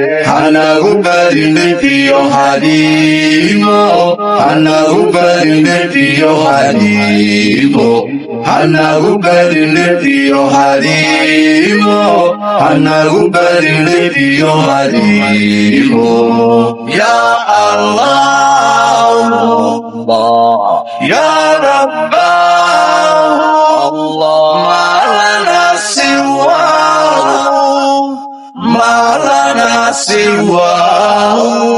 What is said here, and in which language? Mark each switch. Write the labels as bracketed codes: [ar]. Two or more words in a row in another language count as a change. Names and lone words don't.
[so] Hanagu badin dhib iyo hadiimo, hanagu badin dhib iyo hadiimo. Hanagu badin dhib iyo hadiimo, hanagu badin dhib iyo hadiimo. [ar] يا الله، الله. يا رباه، الله. ما لنا سواه، ما لنا سواه.